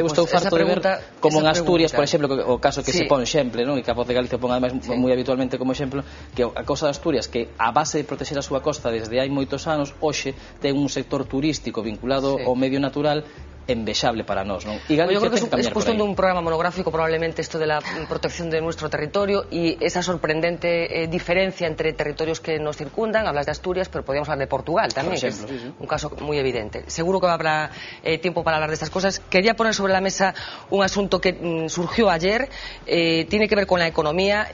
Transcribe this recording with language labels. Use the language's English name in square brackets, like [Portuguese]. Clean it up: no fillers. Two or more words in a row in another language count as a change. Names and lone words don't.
[Galician] Eu estou farto de ver como en Asturias, por exemplo, o caso que se pon sempre, non? E que a Voz de Galicia pon ademais moi habitualmente como exemplo, que a cousa de Asturias, que a base de protexer a súa costa desde hai moitos anos, hoxe ten un sector turístico vinculado ao medio natural envexable para nós, non? [Spanish] Y Galicia, yo creo que es cuestión de un programa monográfico probablemente esto de la protección de nuestro territorio y esa sorprendente diferencia entre territorios que nos circundan. Hablas de Asturias, pero podríamos hablar de Portugal también, que es un caso muy evidente. Seguro que habrá tiempo para hablar de estas cosas. Quería poner sobre la mesa un asunto que surgió ayer, tiene que ver con la economía.